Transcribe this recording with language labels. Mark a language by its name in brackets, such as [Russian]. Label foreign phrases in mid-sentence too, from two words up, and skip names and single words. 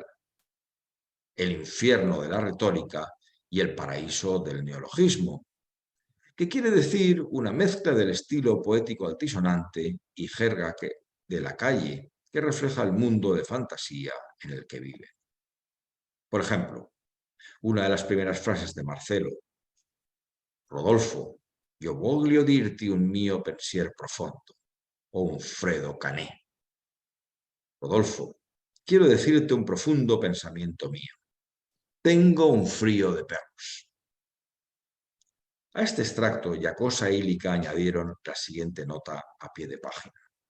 [Spanish] El infierno de la retórica y el paraíso del neologismo, que quiere decir una mezcla del estilo poético altisonante y jerga de la calle que refleja el mundo de fantasía en el que vive. Por ejemplo, una de las primeras frases de Marcello: Rodolfo, [Italian] io voglio dirti un mio pensier profondo, o un Fredo Cané. [Spanish] Rodolfo, quiero decirte un profundo pensamiento mío. Tengo un frío de perros. A este extracto, Giacosa e Illica añadieron la siguiente nota a pie de página.